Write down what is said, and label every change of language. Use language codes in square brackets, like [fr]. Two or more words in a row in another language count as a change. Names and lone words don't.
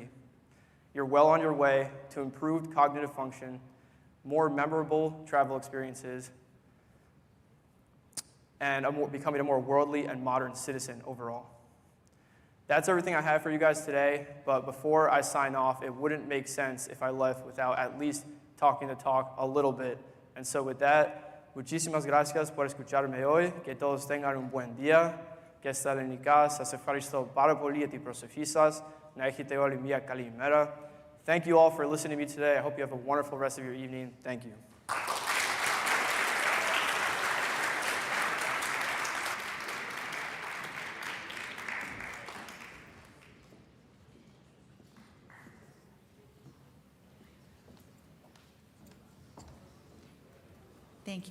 [en] You're well on your way to improved cognitive function, more memorable travel experiences, and becoming a more worldly and modern citizen overall. That's everything I have for you guys today, but before I sign off, it wouldn't make sense if I left without at least talking the talk a little bit. And so with that, [es] muchísimas gracias por escucharme hoy, que todos tengan un buen día, que Salonika, [el] σας ευχαριστώ πάρα πολύ για την προσοχή σας, να έχετε όλοι μια καλή ημέρα. [en] Thank you all for listening to me today. I hope you have a wonderful rest of your evening. Thank you. Thank you.